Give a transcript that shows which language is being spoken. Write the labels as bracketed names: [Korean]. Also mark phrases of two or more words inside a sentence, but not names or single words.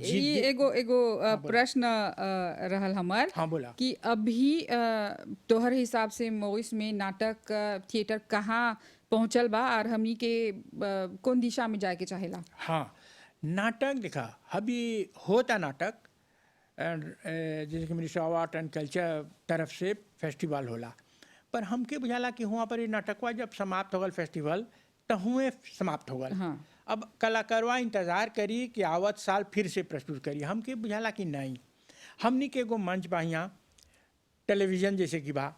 [Bhojpuri] ये एगो प्रश्न रहल हमार हाँ बोला। कि अभी तोहर हिसाब से मॉरिस में नाटक थिएटर कहाँ पहुँचल बा और हमनी के कौन दिशा में जाए के चाहेला? हाँ, नाटक देखा अभी होता नाटक, जैसे कि मिनिस्ट्री ऑफ आर्ट एंड कल्चर तरफ से फेस्टिवल होला, पर हमके बुझाला कि वहाँ पर ये नाटकवा जब समाप्त हो गल फेस्टिवल तो हुए समाप्त हो गल। हाँ। अब कलाकारवा इंतज़ार करी कि आवत साल फिर से प्रस्तुत करी। हमके बुझाला कि नहीं, हमनी के एगो मंच बा यहाँ टेलीविज़न जैसे कि बा,